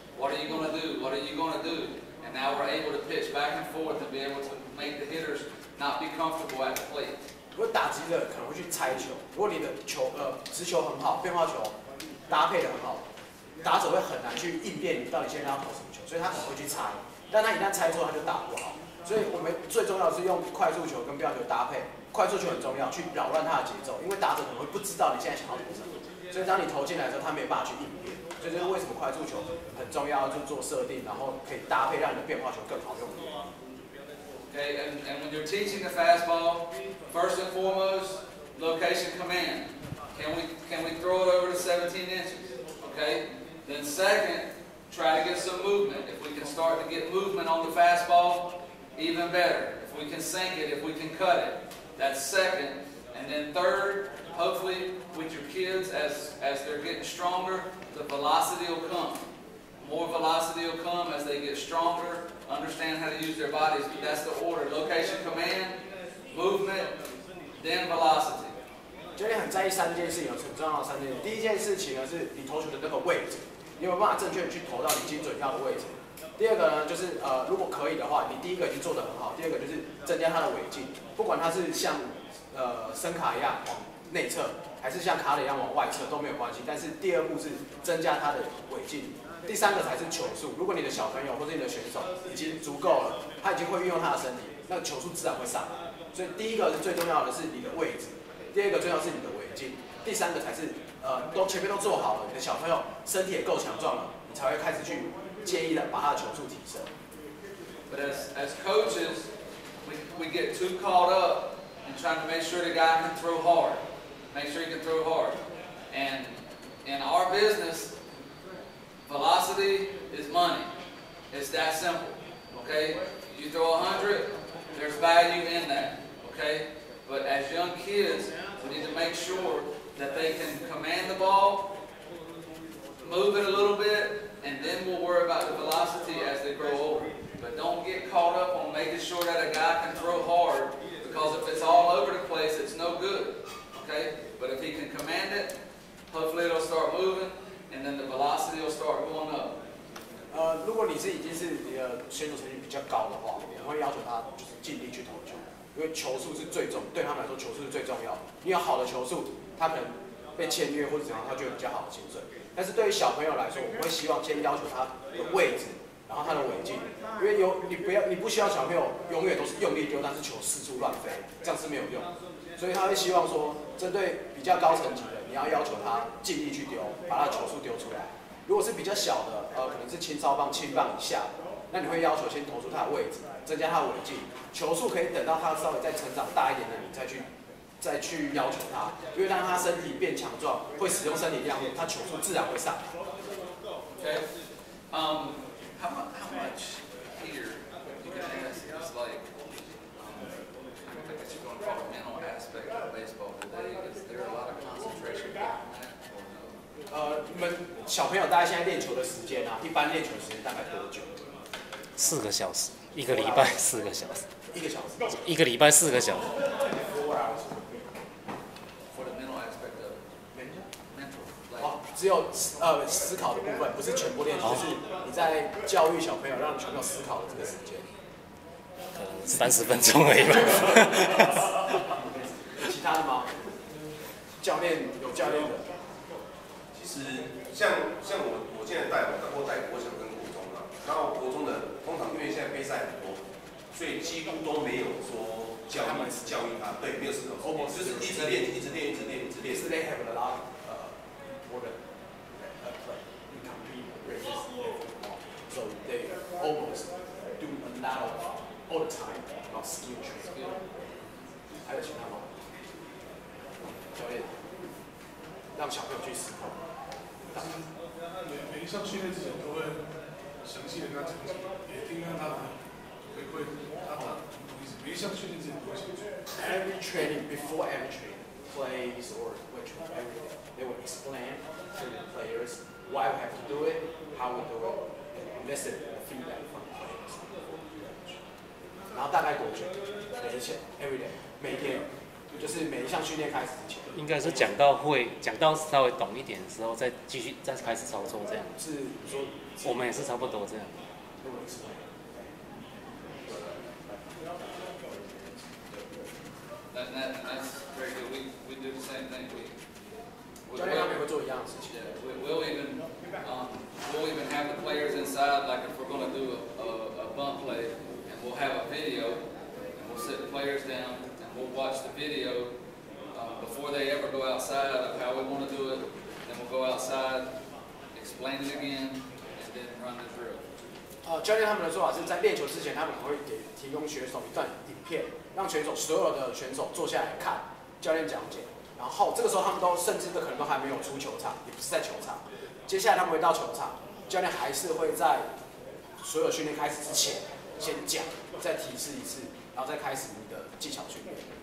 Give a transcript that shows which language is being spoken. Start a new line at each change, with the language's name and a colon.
English: What are you going to do? What are you going to do? And now we're able to pitch back and forth and be able to make the hitters not be comfortable at the plate.
Chinese: 如果打击的可能会去猜球，如果你的直球很好，变化球搭配的很好，打者会很难去应变你到底现在要投什么球，所以他可能会去猜，但他一旦猜错，他就打不好。所以我们最重要的是用快速球跟变化球搭配，快速球很重要，去扰乱他的节奏，因为打者可能会不知道你现在想要投什么，所以当你投进来的时候，他没办法去应变。所以这是为什么快速球很重要，就做设定，然后可以搭配让你的变化球更好用。
English: Okay, and when you're teaching the fastball, first and foremost, location command. Can we throw it over to 17 inches? Okay. Then second, try to get some movement. If we can start to get movement on the fastball, even better. If we can sink it, if we can cut it, that's second. And then third, hopefully with your kids, as they're getting stronger, the velocity will come. More velocity will come as they get stronger, understand how to use their bodies, but that's the order. Location command, movement, then velocity.
Chinese: 教练很在意3件事情，很重要的3件事。第一件事情呢，是你投球的那个位置，你有没有办法正确的去投到你精准要的位置。第二个呢，就是如果可以的话，你第一个已经做得很好，第二个就是增加它的尾劲，不管它是像声卡一样往内侧，还是像卡里一样往外侧都没有关系。但是第二步是增加它的尾劲。第三个才是球速。如果你的小朋友或者你的选手已经足够了，他已经会运用他的身体，那球速自然会上来。所以第一个是最重要的是你的位置，第二个重要是你的尾劲，第三个才是前面都做好了，你的小朋友身体也够强壮了，你才会开始去介意的把他的球速提升。
English: But as coaches, we get too caught up in trying to make sure the guy can throw hard. Make sure he can throw hard. And in our business, velocity is money. It's that simple. Okay? You throw 100, there's value in that. Okay? But as young kids, we need to make sure that they can command the ball, move it a little bit, and then we'll worry about the velocity as they grow older. But don't get caught up on making sure that a guy can throw hard, because if it's all over the place, it's no good. Okay? But if he can command it, hopefully it'll start moving, and then the velocity will start going up.
Chinese: 如果你是已经是你的选手成绩比较高的话，我会要求他就是尽力去投球，因为球速是最重，对他们来说球速是最重要的。你有好的球速，他可能被签约或者怎样，他就有比较好的薪水。但是对于小朋友来说，我会希望先要求他的位置，然后他的尾劲，因为你不希望小朋友永远都是用力丢，但是球四处乱飞，这样是没有用的。所以他会希望说，针对比较高层级的，你要求他尽力去丢，把他的球速丢出来。如果是比较小的，可能是青少棒、青棒以下的，那你会要求先投出他的位置，增加他的尾劲，球速可以等到他稍微再成长大一点的，你再去要求他，因为当他身体变强壮，会使用身体力量，他球速自然会上来。
English: Okay. How much here you can ask is like, I guess you're going to call it mental aspect of baseball today. Is there a lot of concentration behind that?
Chinese: 你们小朋友大概现在练球的时间啊，一般练球的时间大概多久？4个小时，1个礼拜4个小时。 1个小时。 1个礼拜4个小时。
English: For the mental aspect of mental.
Chinese: 哦，只有思考的部分，不是全部练习，就是你在教育小朋友，让小朋友思考的这个时间。 30分钟而已吧。有其他的吗？教练有教练的。其实像我现在带国小跟国中嘛，然后国中的通常因为现在杯赛很多，所以几乎都没有说教育他，对，没有思考，就是一直练。
English: 是 they have a lot more than play in compete races so they almost do a lot of all the time about skill training。
Chinese: 还有其他吗？教练让小朋友去思考。每一项训练之前都会详细的跟他讲解，也听看他的回馈，他的每一项训练之前都会讲解。
English: Every training, before every training, plays or which everything, they will explain to the players why we have to do it, how we do it, and listen to the feedback from the players.
Chinese: 然后大概多久？
English: every day，
Chinese: 每天，就是每一项训练开始之前。应该是讲到稍微懂一点的时候，再开始操作这样。是你说，我们也是差不多这样。
English: That's very good. We do the same thing.
Chinese: 教练他们也会做一样的事情。
English: We'll even have the players inside, like if we're going to do a bump play, and we'll have a video, and we'll sit the players down, and we'll watch the video before they ever go outside of how we want to do it. Then we'll go outside, explain it again, and then run the drill.
Chinese: 教练他们的做法是在练球之前，他们会提供选手一段影片，让所有的选手坐下来看教练讲解。然后这个时候他们甚至可能都还没有出球场，也不是在球场。接下来他们会到球场，教练还是会在所有训练开始之前先讲，再提示一次，然后再开始你的技巧训练。